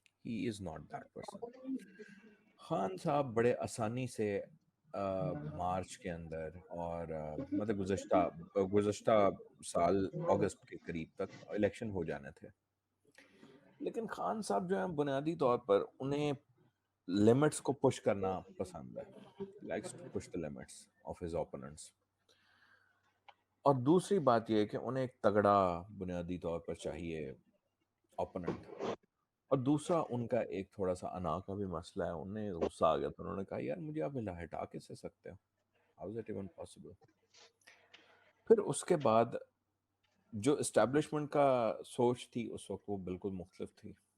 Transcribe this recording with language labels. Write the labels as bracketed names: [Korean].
[English] He is not that person. [Urdu] Khan صاحب بڑے آسانی سے مارچ کے اندر اور مطلب گزشتہ سال اگست کے قریب تک الیکشن ہو جانے تھے، لیکن خان صاحب جو ہیں بنیادی طور پر انہیں لمٹس کو پش کرنا پسند ہے. [English] Likes to push the limits of his opponents. [Urdu] اور دوسری بات یہ ہے کہ انہیں ایک تگڑا بنیادی طور پر چاہیے اوپوننٹ. اور دوسرا ان کا ایک تھوڑا سا انا کا بھی مسئلہ ہے. انہیں غصہ آ گیا تو انہوں نے کہا یار مجھے آپ ہٹا کے سے سکتے ہو. [English] How is it even possible؟ [Urdu] پھر اس کے بعد جو اسٹیبلشمنٹ کا سوچ تھی اس وقت وہ بالکل مختلف تھی.